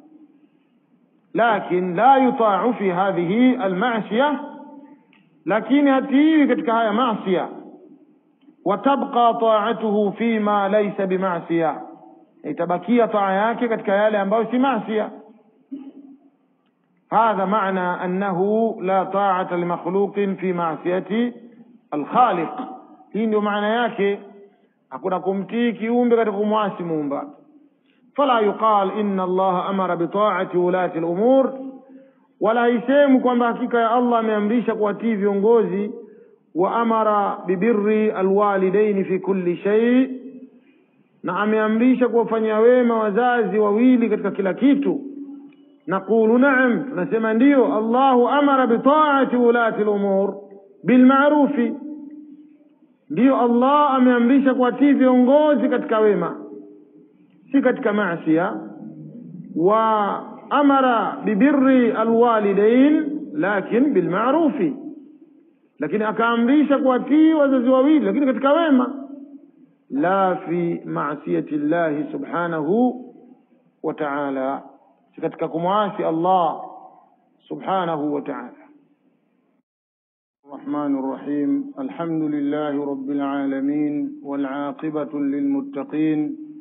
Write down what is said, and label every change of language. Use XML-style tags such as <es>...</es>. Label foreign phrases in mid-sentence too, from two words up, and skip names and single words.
<ar>لكن لا يطاع في هذه المعصية,</ar> <sw>lakini hatii katika haya maasiya.</sw> <ar>وتبقى طاعته فيما ليس بمعصية,</ar> <sw>itabakia taa yake katika yale ambayo si maasiya.</sw> <ar>هذا معنى أنه لا طاعة لمخلوق في معصية الخالق.</ar> <sw>hii ndio maana yake, hakuna kumtii kiumbe katika kumwasi Muumba.</sw> <ar>فلا يقال إن الله أمر بطاعة أولي الأمر,</ar> <sw>wala isemu kwamba hakika ya Allah ameamrisha kuwatii viongozi,</sw> <ar>وأمر ببر الوالدين في كل شيء,</ar> <sw>na ameamrisha kuwafanyia wema wazazi wawili katika kila kitu.</sw> <ar>نقول نعم،</ar> <sw>tunasema ndio.</sw> <ar>الله أمر بطاعة أولي الأمر بالمعروف,</ar> <sw>ndio Allah ameamrisha kuwatii viongozi katika wema, si katika maasiya.</sw> <ar>وأمر ببر الوالدين لكن بالمعروف,</ar> <sw>lakini akaamrisha kuwatii wazazi wawili lakini katika wema,</sw> <ar>لا في معصية الله سبحانه وتعالى,</ar> <sw>katika kumwasi Allah</sw> <ar>سبحانه وتعالى. الرحمن الرحيم. الحمد لله رب العالمين، والعاقبة للمتقين،</ar>